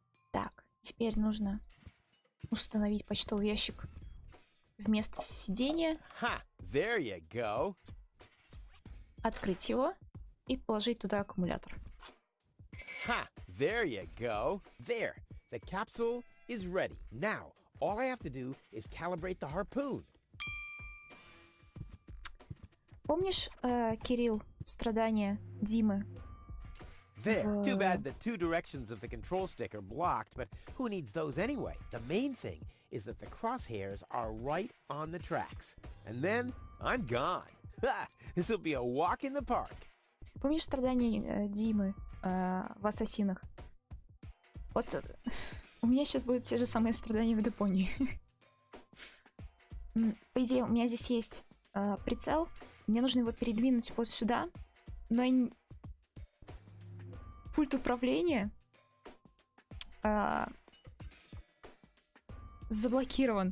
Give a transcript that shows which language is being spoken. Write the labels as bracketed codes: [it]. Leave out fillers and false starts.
[ru] Так, теперь нужно установить почтовый ящик вместо сидения, [en] There you go. [ru] открыть его и положить туда аккумулятор. [en] There you go. There. The capsule is ready. Now, all I have to do is calibrate the harpoon. [ru] Помнишь, Кирилл, страдания Димы? [en] There. Too [ru] в... [en] bad the two directions of the control stick are blocked, but who needs those anyway? The main thing is that the crosshairs are right on the tracks. And then I'm gone. Ha! This'll be a walk in the park. [ru] Помнишь страдания Димы в Ассасинах? Вот у меня сейчас будут те же самые страдания в Депонии. По идее, у меня здесь есть прицел. Мне нужно его передвинуть вот сюда. Но пульт управления заблокирован.